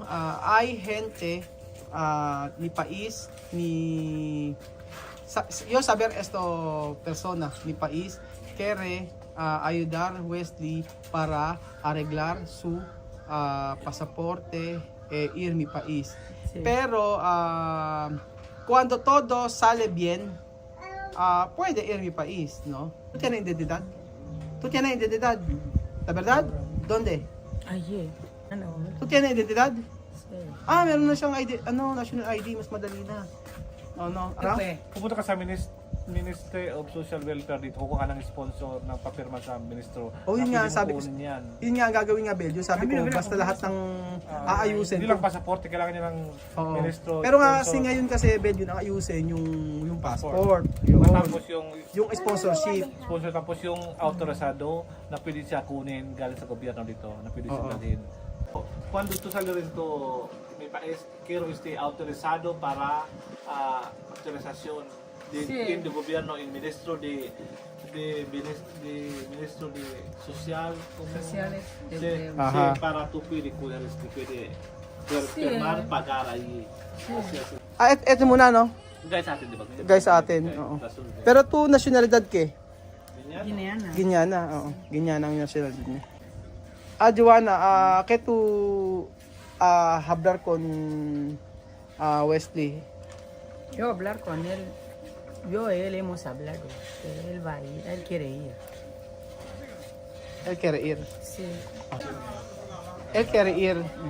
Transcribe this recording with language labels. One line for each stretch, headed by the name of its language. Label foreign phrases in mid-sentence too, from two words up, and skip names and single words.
Spanish: Hay gente mi país, yo saber esto persona, mi país quiere ayudar Wesley para arreglar su pasaporte ir mi país. Sí. Pero cuando todo sale bien, puede ir mi país, ¿no? ¿Tú tienes identidad? ¿Tú tienes identidad? ¿La verdad? ¿Dónde? Allí.
Filipino: Ano?
Spanish: ¿Tú tienes identidad? Sí.
Filipino: Meron na siyang
English: ID, national ID,
Filipino: mas madali na.
Spanish: No.
Filipino: Pupunta ka sa Ministry of Social Welfare dito, kukuha ng sponsor ng papirma sa ministro. Yun nga, sabi ko. Yun nga, gagawin nga, Belgio. Sabi ko, basta lahat ng aayusin. Hindi lang pasaporte, kailangan niya ng ministro. Pero nga, kasi ngayon kasi, Belgio, ang ayusin yung passport. Tapos yung sponsorship. Sponsor, tapos yung autorizado na pwede siya kunin galing sa gobyerno dito, na pwede siya dalhin.
Spanish: Cuando tú sales dito, mi país, quiero autorizado para autorización del gobierno, el ministro de social, Sociales. sí, para tú puedes cuidar, puede firmar, pagar ahí.
Filipino: Ito muna, no? Guys sa atin, di ba? Guys sa atin, oo.
Spanish: Pero tu nationalidad ke? Guineana.
Filipino: Guineana, oo. Guineana ang nationalidad niya.
Spanish: Joanna, ¿qué tú hablar con Wesley? Yo hablar con él. Él hemos hablado. Que él va a ir. Él quiere ir. Él quiere ir. Sí. Él quiere ir.